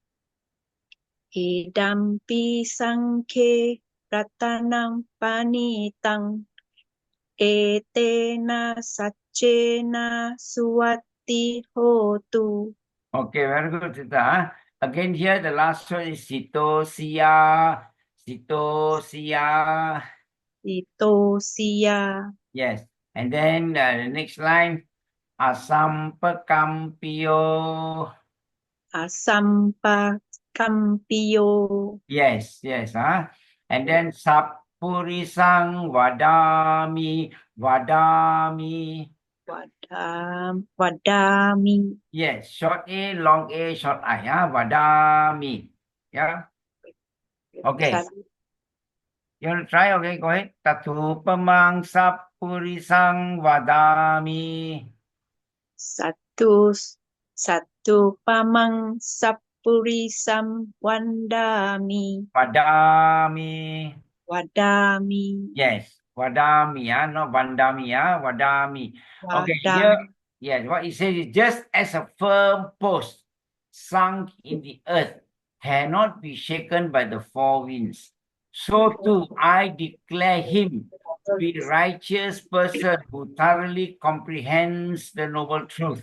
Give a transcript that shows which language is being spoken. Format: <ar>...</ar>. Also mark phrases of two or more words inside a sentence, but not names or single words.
<pi>idampi sangke ratanang panitang etena sachena suwati hotu.</pi> <en>Okay, very good, Sita. Again, here the last one is sitosia. Yes, and then the next line, asampekampiyo. Yes. And then</en> <pi>sapurisang vadami.</pi> <en>Vadami. Yes, short A, long A, short I. Vadami. Yeah. Okay. You want to try? Okay, go ahead.</en> <pi>Tatupamang sapurisang vadami. Satu pamang Sapurisam Vandami.</pi> <en>Vadami. Vadami. Yes, Vadami, not Vandami, Vadami. Okay, here, yes, what it says is just as a firm post sunk in the earth cannot be shaken by the four winds, so too I declare him to be a righteous person who thoroughly comprehends the noble truth.</en>